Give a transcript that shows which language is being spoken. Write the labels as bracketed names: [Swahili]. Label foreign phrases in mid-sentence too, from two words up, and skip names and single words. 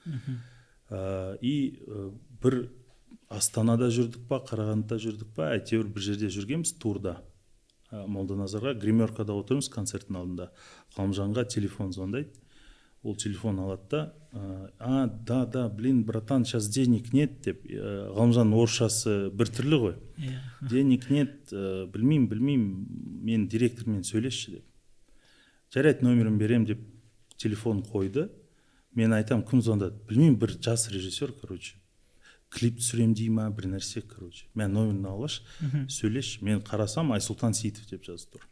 [Kazakh] И бір Астанада жүрдік па, Қарағандыда жүрдік па, әйтеуір бір жерде жүргенбіз турда. Молданазарға гримеркада отырмыз концерттің алдында. Ғалымжанға телефон звондайды. Ол телефон алады да, да, [Russian] блин, братан, сейчас денег нет деп. [Kazakh] Ғалымжанның орысшасы біртүрлі ғой. [Russian] Денег нет, [Kazakh] білмеймін, мен директормен сөйлесші деп. Жарайды, номерін берем деп телефон қойды. Мен айтам, кім звондады? Білмеймін, бір жас режиссер, короче. Клип түсірем дей ма, бір нәрсе, короче. Мен номерін алаш, сөйлеш. Мен қарасам, Айсұлтан Сейітов деп жазып тұр.